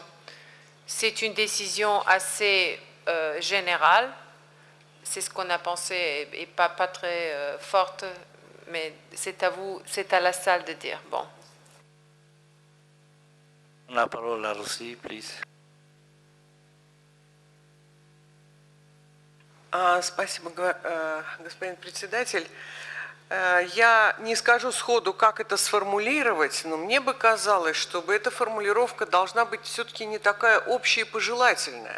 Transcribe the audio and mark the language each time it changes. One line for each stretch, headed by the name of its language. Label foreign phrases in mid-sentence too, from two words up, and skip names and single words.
French: C'est une décision assez générale. C'est ce qu'on a pensé et pas très forte, mais c'est à vous, c'est à la salle de dire. Bon. La parole à Russie, please.
Russian: Спасибо, господин председатель. Я не скажу сходу, как это сформулировать, но мне бы казалось, чтобы эта формулировка должна быть все-таки не такая общая и пожелательная.